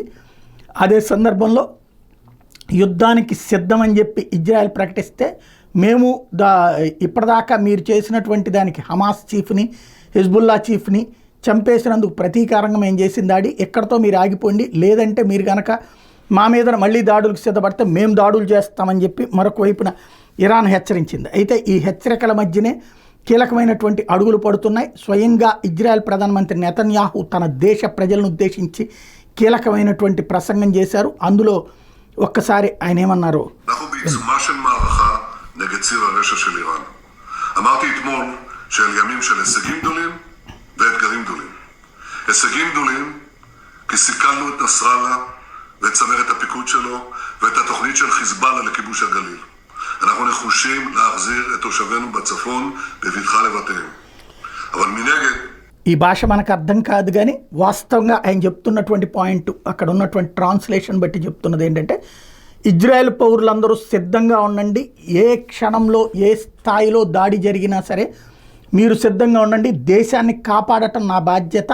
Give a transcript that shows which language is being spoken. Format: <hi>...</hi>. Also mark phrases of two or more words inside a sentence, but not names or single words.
<te>అదే సందర్భంలో యుద్ధానికి సిద్ధమని చెప్పి ఇజ్రాయెల్ ప్రకటిస్తే, మేము ఇప్పటిదాకా మీరు చేసినటువంటి దానికి హమాస్ చీఫ్ని, హిజ్బుల్లా చీఫ్ని చంపేసినందుకు ప్రతీకారంగా మేము చేసిన దాడి ఎక్కడితో మీరు ఆగిపోండి, లేదంటే మీరు కనుక మా మీద మళ్ళీ దాడులకు సిద్ధపడితే మేము దాడులు చేస్తామని చెప్పి మరొక వైపున ఇరాన్ హెచ్చరించింది. అయితే ఈ హెచ్చరికల మధ్యనే కీలకమైనటువంటి అడుగులు పడుతున్నాయి. స్వయంగా ఇజ్రాయెల్ ప్రధానమంత్రి నెతన్యాహు తన దేశ ప్రజలను ఉద్దేశించి కీలకమైనటువంటి ప్రసంగం చేశారు. అందులో ఒక్కసారి ఆయన ఏమన్నారు.</te> <he>אמרתי אתמול שאל ימים של הישגים גדולים ואתגרים גדולים. הישגים גדולים כי סיכלנו את נסראללה ואת צמרת הפיקוד שלו ואת התוכנית של חיזבאללה לכיבוש הגליל. אנחנו נחושים להחזיר את תושבינו בצפון בבטחה לבתיהם. אבל מנגד</he> <te>ఈ భాష మనకు అర్థం కాదు, కానీ వాస్తవంగా ఆయన చెప్తున్నటువంటి పాయింట్, అక్కడ ఉన్నటువంటి ట్రాన్స్లేషన్ బట్టి చెప్తున్నది ఏంటంటే, ఇజ్రాయెల్ పౌరులందరూ సిద్ధంగా ఉండండి, ఏ క్షణంలో ఏ స్థాయిలో దాడి జరిగినా సరే మీరు సిద్ధంగా ఉండండి, దేశాన్ని కాపాడటం నా బాధ్యత.</te>